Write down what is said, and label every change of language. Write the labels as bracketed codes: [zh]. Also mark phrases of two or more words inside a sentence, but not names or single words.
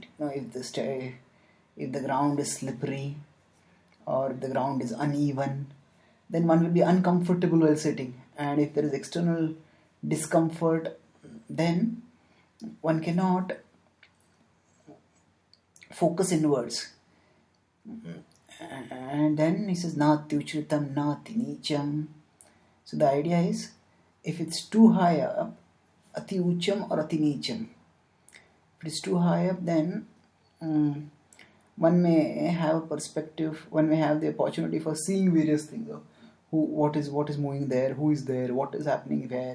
[en] Now, if the ground is slippery or if the ground is uneven, then one will be uncomfortable while sitting. And if there is external discomfort, then one cannot focus inwards. And then he says [sa] natyuchritam nati nicham. [en] So the idea is, if it's too high up, [sa] ati ucham [en] or [sa] ati nicham. [en] If it is too high up, then one may have a perspective, one may have the opportunity for seeing various things. What is moving there, who is there, what is happening where.